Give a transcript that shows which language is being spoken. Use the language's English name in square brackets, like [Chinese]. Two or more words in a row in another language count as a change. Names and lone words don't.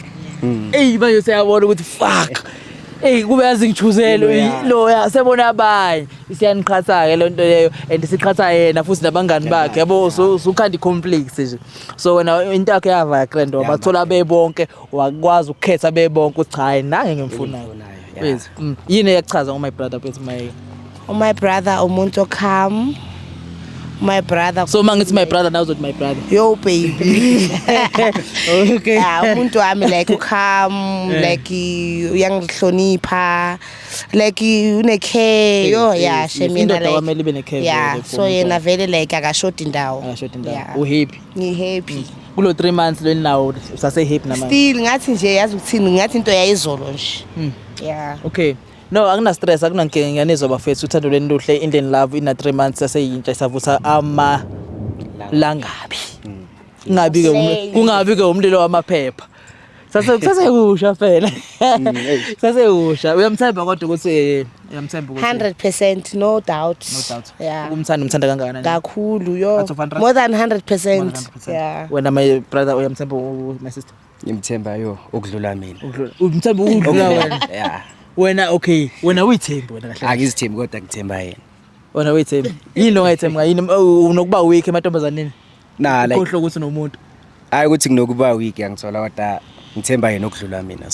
[Zulu] Manje siyabona ukuthi fuck. Kube yazi ngichuzele lo yasebona abanye isiyaniqhatha ke lento leyo and siqhatha yena futhi nabangani bakhe yabo usukhanda conflicts nje so wena into yakhe yava grand wabathola bebonke wakwazi ukukhetha bebonke uthi cha nange ngimfunayo bese yini eyachaza ngo [English] my brother [Zulu] bese [English] My brother [Zulu] umuntu calm. [English] My brother. [Zulu] So mangithi [English] my brother [Zulu] now uzothi [English] my brother. Yo baby. Okay. [Zulu] Umuntu wami [English] like calm, [Zulu] like uyangihlonipha, like une care. [English] Yo yeah, [Zulu] shemina indoda kwamele ibe ne care. [English] Yeah, so [Zulu] yena vele like akashoti indawo. Akashoti indawo. Uhappy. Ngi-happy. Kulo 3 months lo nawo usase happy namanje. Still ngathi nje yazi ukuthini ngathi into yayizolo nje. [English] Yeah. Okay. No, [Zulu] akuna stress, akunankinga ngiyanizwa bafethu uthando lweni luhle Indian Love ina 3 months aseyintsha isavusa langabi. Kungabi ke umlilo wamaphepha. Sasekusha phela. Sasekusha. Uyamthemba kodwa ukuthi uyamthemba ukuthi [English] 100% no doubt. Yeah. [Zulu] Umthanda kangakanani? Kakhulu yo. [English] More than 100%. Yeah. [Zulu] Wena [English] my brother [Zulu] uyamthemba [English] my sister? [Zulu] Ngimthemba yo ukudlula mina. Umthemba ukudlula wena? [English] Yeah. [Zulu] Wena okay, wena uyithemba wena kahle. Angizithembi kodwa ngithemba yena. Wena uyithemba. Yini ongayithemba yini unokuba weak emantombazaneni? [English] Like [Zulu] Ukhohlwa ukuthi nomuntu. hayi ukuthi nginokuba weak angithola kodwa ngithemba yena okudlula mina.